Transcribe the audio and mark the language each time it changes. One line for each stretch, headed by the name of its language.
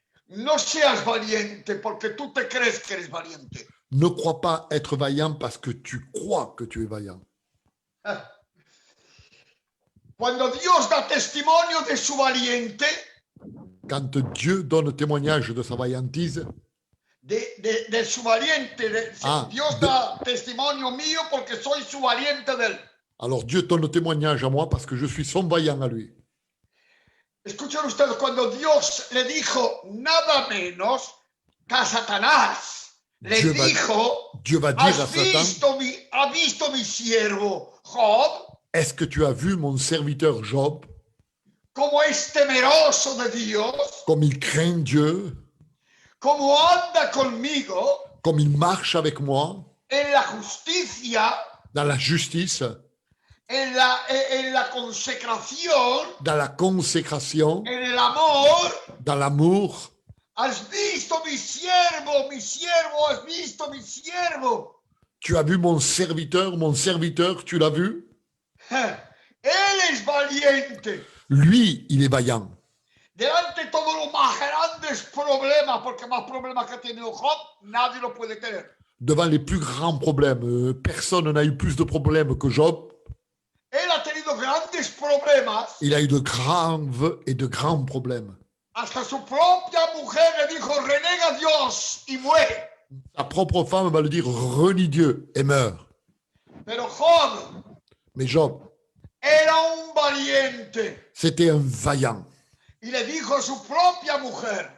Spanish: No seas valiente porque tú te crees que eres valiente.
French: Ne crois pas être vaillant parce que tu crois que tu es vaillant.
Spanish: Cuando Dios da testimonio de su valiente,
French: Quand Dieu donne témoignage de sa vaillantise,
Spanish: de su valiente, Dios de- da testimonio mío porque soy su valiente de él.
French: alors Dieu donne témoignage à moi parce que je suis son vaillant à lui.
Spanish: Escuchen ustedes, cuando Dios le dijo nada menos que a Satanás, le
French: Dieu va-
Spanish: dijo,
French: Dieu va dire à
Spanish: ¿has
French: Satan,
Spanish: visto mi siervo Job?
French: est-ce que tu as vu mon serviteur Job,
Spanish: Cómo es temeroso de Dios,
French: comme il craint Dieu,
Spanish: cómo anda conmigo
French: comme il marche avec moi
Spanish: en la justicia,
French: dans la justice,
Spanish: en la consecración,
French: dans la consécration,
Spanish: en el amor.
French: dans l'amour?
Spanish: ¿Has visto mi siervo, has visto mi siervo?
French: Tu as vu mon serviteur, tu l'as vu?
Spanish: Él es valiente.
French: Lui, il est vaillant.
Spanish: Delante de todos los más grandes problemas, porque más problemas que ha tenido Job, nadie lo puede tener.
French: Devant les plus grands problèmes, personne n'a eu plus de problèmes que Job.
Spanish: Él ha tenido grandes problemas.
French: Il a eu de graves et de grands problèmes.
Spanish: Hasta su propia mujer le dijo, renega a Dios y muere.
French: Sa propre femme va le dire, renie Dieu et meurt.
Spanish: Pero Job
French: Mais Job,
Spanish: era un valiente.
French: c'était un vaillant.
Spanish: Y le dijo a su propia mujer,